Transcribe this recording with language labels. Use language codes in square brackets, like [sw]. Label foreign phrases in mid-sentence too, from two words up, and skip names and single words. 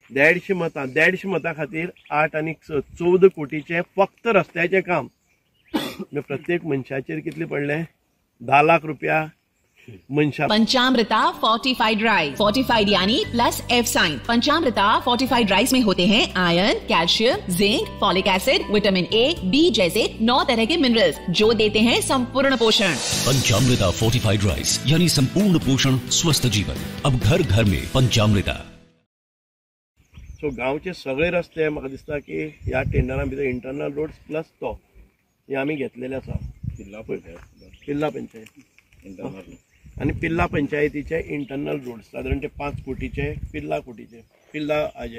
[kok] 150 मतां खातीर 8 आनी 14 कोटीचे फक्त रस्त्याचे काम प्रत्येक मनशाचेर कितले पडले 10 लाख रुपया मनशा। [en] Panchamrita fortified rice, fortified यानी plus F sign। [hi] पंचामृता [en] fortified rice [hi] में होते हैं आयरन, कैल्शियम, जिंक, [en] folic acid, [hi] विटामिन A, B जैसे 9 तरह के मिनरल्स जो देते हैं संपूर्ण पोषण। पंचामृता [en] fortified rice [hi] यानी संपूर्ण पोषण, स्वस्थ जीवन। अब घर घर में पंचामृता। [kok] सो गांवचे सगळे रस्ते म्हाका दिसता की ह्या टेंडरा भितर [en] internal roads [kok] प्लस तो हे आमी घेतलेले आसा पिल्ला पंचायत आनी पिल्ला पंचायतीचे [en] internal roads [kok] साधारण ते 5 कोटीचे पिल्ला हाजे।